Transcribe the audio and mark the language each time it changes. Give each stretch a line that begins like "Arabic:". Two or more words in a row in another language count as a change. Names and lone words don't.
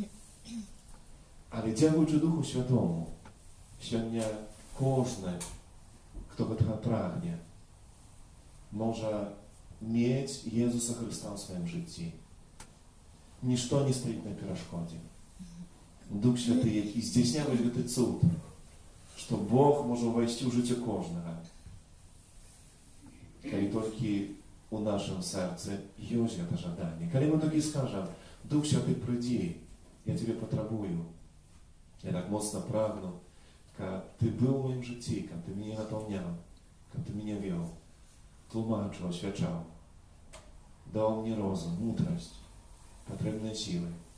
Ukrainian: Але дякуючи Духу Святому, сьогодні кожен, хто того прагне, може мати Ісуса Христа в своєму житті. Ніщо не стоїть на перешкоді. Дух Святий, який здійсняє цей цуд,
Belarusian: што Бог можа ўвайсці ў жыццё кожнага. Калі толькі у нашым сэрцы ёсць гэта жаданне. Калі мы толькі скажам: Дух Святы, прыйдзі, я Цябе патрабую. Я так моцна прагну, каб Ты быў у маім жыцці, каб Ты мяне напаўняў, каб Ты мяне вёў, тлумачыў, асвячаў, даў мне розум, мудрасць, патрэбныя сілы.